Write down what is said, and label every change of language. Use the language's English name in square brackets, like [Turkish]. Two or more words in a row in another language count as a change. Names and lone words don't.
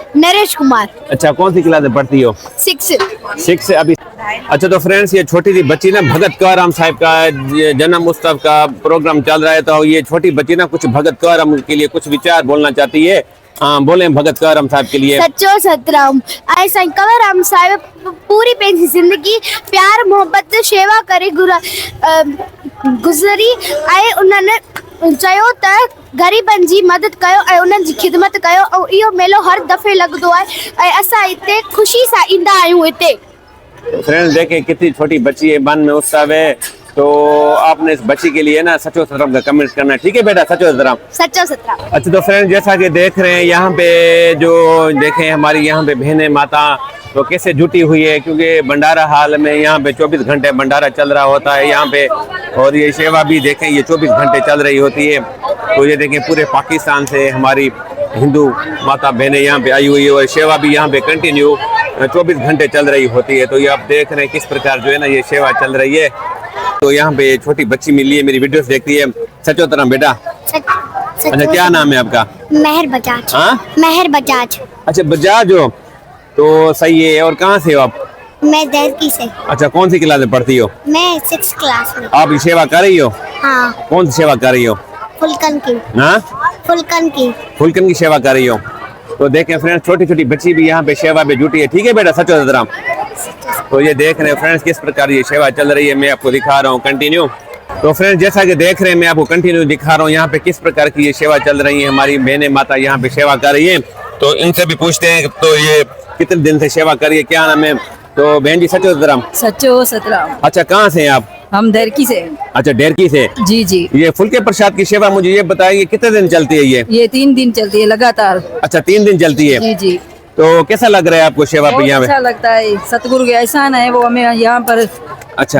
[Hindi] नरेश कुमार। अच्छा, कौन सी क्लास में पढ़ती हो? 6 अभी। अच्छा, तो फ्रेंड्स ये छोटी सी बच्ची ना भगत कंवरराम साहब का जन्म उत्सव का प्रोग्राम चल रहा है। तो ये छोटी बच्ची ना कुछ भगत कंवरराम के लिए कुछ विचार बोलना चाहती है। हाँ, बोले भगत कंवरराम साहब के लिए। [Sindhi] सच्चो सतराम आए साईं कंवरराम साहिब पूरी पंहिंजी जिंदगी प्यार मोहब्बत सेवा करे गुज़री ऐं उन्हनि चयो त ग़रीबनि जी मदद कयो ऐं उन्हनि जी ख़िदमत कयो ऐं इहो मेलो हर दफ़े लॻंदो आहे ऐं असां हिते ख़ुशी सां ईंदा आहियूं हिते। [Hindi] फ्रेंड्स देखें कितनी छोटी बच्ची है, मन में उत्साह है। तो आपने इस बच्ची के लिए ना [Sindhi] सचो सतराम [Hindi] का कमेंट करना है। ठीक है बेटा, [Sindhi] सचो सतराम। सच्चो सतराम। [Hindi] अच्छा, तो फ्रेंड्स जैसा कि देख रहे हैं यहाँ पे जो देखें हमारी यहाँ पे बहनें माता तो कैसे जुटी हुई है, क्योंकि भंडारा हाल में यहाँ पे 24 घंटे भंडारा चल रहा होता है यहाँ पे। और ये सेवा भी देखें ये 24 घंटे चल रही होती है। तो ये देखें पूरे पाकिस्तान से हमारी हिंदू माता बहनें यहाँ पे आई हुई है और सेवा भी यहाँ पे कंटिन्यू 24 घंटे चल रही होती है। तो ये आप देख रहे हैं किस प्रकार जो है ना ये सेवा चल रही है। तो यहाँ पे छोटी बच्ची मिली है, मेरी वीडियोस देखती है। [Sindhi] सचो सतराम [Hindi] बेटा। अच्छा, क्या नाम है आपका? मेहर बजाज। हाँ, मेहर बजाज। अच्छा, बजाज हो तो सही है। और कहाँ से हो आप? मैं देरकी से। अच्छा, कौन सी क्लास में पढ़ती हो? मैं 6 क्लास में। आप ये सेवा कर रही हो? हाँ। कौन सी सेवा कर रही हो? फुलकन की। हाँ, फुलकन की सेवा कर रही हो। तो देखें फ्रेंड्स छोटी छोटी बच्ची भी यहाँ पे सेवा में जुटी है। ठीक है बेटा, [Sindhi] सचो सतराम। [Hindi] तो ये देख रहे हैं फ्रेंड्स किस प्रकार ये सेवा चल रही है, मैं आपको दिखा रहा हूँ कंटिन्यू। तो फ्रेंड्स जैसा कि देख रहे हैं मैं आपको कंटिन्यू दिखा रहा हूँ यहाँ पे किस प्रकार की ये सेवा चल रही है। हमारी बहनें माता यहाँ पे सेवा कर रही है। तो इनसे भी पूछते हैं तो ये कितने दिन से सेवा कर रही है, क्या नाम है? तो बहन जी [Sindhi] सचो सतराम। सच्चो सतराम। [Hindi] अच्छा, कहाँ से हैं आप? हम डेरकी से। अच्छा, डेरकी से। जी जी। ये फुल्के प्रसाद की सेवा मुझे ये बताइए कितने दिन चलती है ये? 3 दिन चलती है लगातार। अच्छा, 3 दिन चलती है। जी जी। तो कैसा लग रहा है आपको सेवा पे यहाँ पे? अच्छा लगता है, सतगुरु के एहसान है, वो हमें यहाँ पर अच्छा